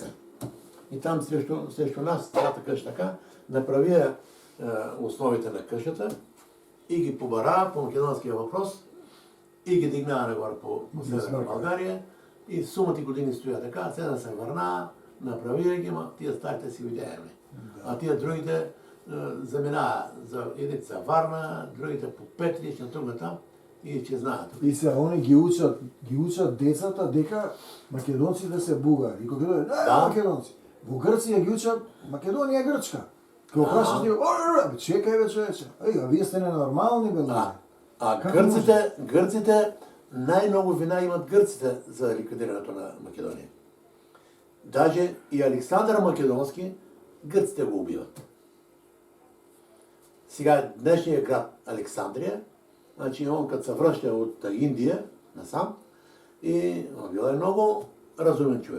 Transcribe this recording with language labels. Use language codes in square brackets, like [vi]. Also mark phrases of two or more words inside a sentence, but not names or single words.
[bg] И там срещу нас, цялата къща така, направия основите на къщата и ги побара по македонския въпрос и ги дигна нагоре по Северна България. И сумати години стоя така, сега да се върна, направия ги, ма тия старите си видяеме. А тия другите замина едните за Варна, другите по Петрич, на друга там и че знаят. [mk] И се они ги учат децата дека македонците се бугари. И кога дојде, Да. македонци. Во Грција ги учат Македонија е грчка. Кога прашаш ти, чекај бе човече. А вие сте ненормални бе луѓе. А [bg] Как гърците най-много вина имат гърците за ликвидирането на Македония. Даже и Александър Македонски гърците го убиват. Сега днешният град Александрия, значи он като се връща от Индия насам, и он бил е много разумен човек.